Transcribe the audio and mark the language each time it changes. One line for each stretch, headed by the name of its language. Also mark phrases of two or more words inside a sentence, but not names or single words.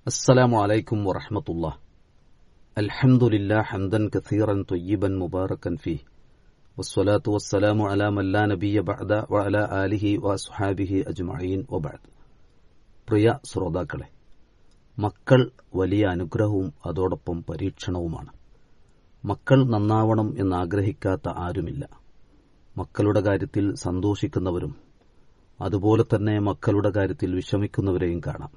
Arabic: السلام عليكم ورحمة الله. الحمد لله حمدا كثيرا طيبا مباركا فيه والصلاة والسلام على من لا نبي بعد وعلى آله وأصحابه أجمعين وبعد.
Malayalam: പ്രിയ ശ്രോതാക്കളെ, മക്കൾ വലിയ അനുഗ്രഹവും അതോടൊപ്പം പരീക്ഷണവുമാണ്. മക്കൾ നന്നാവണം എന്നാഗ്രഹിക്കാത്ത ആരുമില്ല. മക്കളുടെ കാര്യത്തിൽ സന്തോഷിക്കുന്നവരും അതുപോലെ തന്നെ മക്കളുടെ കാര്യത്തിൽ വിഷമിക്കുന്നവരെയും കാണാം.